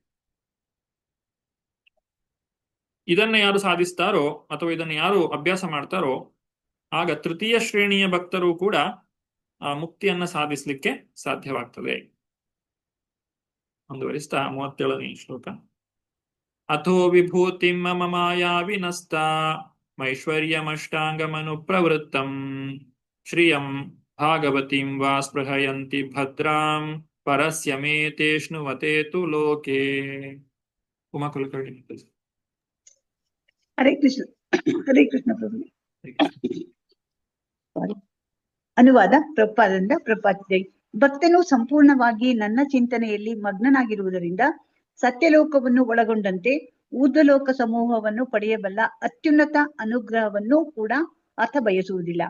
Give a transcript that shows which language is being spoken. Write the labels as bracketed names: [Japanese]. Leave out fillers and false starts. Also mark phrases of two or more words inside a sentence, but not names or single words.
[Kannada] ಇದನ್ನ ಯಾರು ಸಾಧಿಸ್ತಾರೋ ಅಥವಾ ಇದನ್ನು ಯಾರು ಅಭ್ಯಾಸ ಮಾಡ್ತಾರೋ ಆಗ ತೃತೀಯ ಶ್ರೇಣಿಯ ಭಕ್ತರು ಕೂಡ ಮುಕ್ತಿಯನ್ನ ಸಾಧಿಸಲಿಕ್ಕೆ ಸಾಧ್ಯವಾಗ್ತದೆ. ಮುಂದುವರಿಸ್ತಾ 37ನೇ ಶ್ಲೋಕ. [Sanskrit] ಅಥೋ ವಿಭೂತಿಂ ಮಮ ಮಾಯಾ ವಿನಸ್ತ ಮೈಶ್ವರ್ಯಮಷ್ಟಾಂಗಮನು ಪ್ರವೃತ್ತಂ ಶ್ರಿಯಂ ಭಾಗವತೀಂ ವಾ ಸ್ಪೃಹಯಂತಿ ಭದ್ರಾಂ ಪರಸ್ಯ ಮೇ ತೇಷ್ಣುವತೆ ತು ಲೋಕೆ. [Kannada] ಉಮಾ ಕುಲಕರ್ಣಿ. [Sanskrit] ಹರೇ ಕೃಷ್ಣ. ಹರೇ ಕೃಷ್ಣ ಪ್ರಭು. [Kannada] ಅನುವಾದ ಪ್ರಭುಪಾದರಿಂದ ಪ್ರಭುಪಾದ. ಭಕ್ತನು ಸಂಪೂರ್ಣವಾಗಿ ನನ್ನ ಚಿಂತನೆಯಲ್ಲಿ ಮಗ್ನನಾಗಿರುವುದರಿಂದ ಸತ್ಯಲೋಕವನ್ನು ಒಳಗೊಂಡಂತೆ ಊರ್ಧ್ವಲೋಕ ಸಮೂಹವನ್ನು ಪಡೆಯಬಲ್ಲ ಅತ್ಯುನ್ನತ ಅನುಗ್ರಹವನ್ನು ಕೂಡ ಆತ ಬಯಸುವುದಿಲ್ಲ.